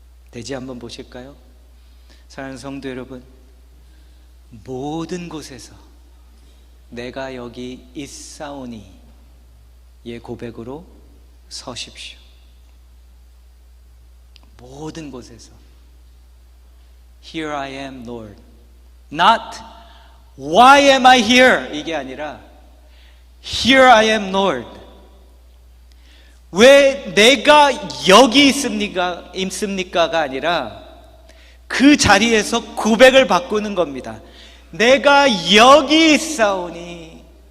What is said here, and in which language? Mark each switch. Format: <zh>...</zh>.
<ko>대지 한번 보실까요? 사랑하는 성도 여러분, 모든 곳에서 내가 여기 있사오니 의 고백으로 서십시오. 모든 곳에서</ko> <en>Here I am, Lord. Not Why am I here?</en> <ko>이게 아니라</ko> <en>Here I am, Lord.</en> <ko>왜 내가 여기 있습니까가 아니라 그 자리에서 고백을 바꾸는 겁니다. 내가 여기 있사오니.</ko>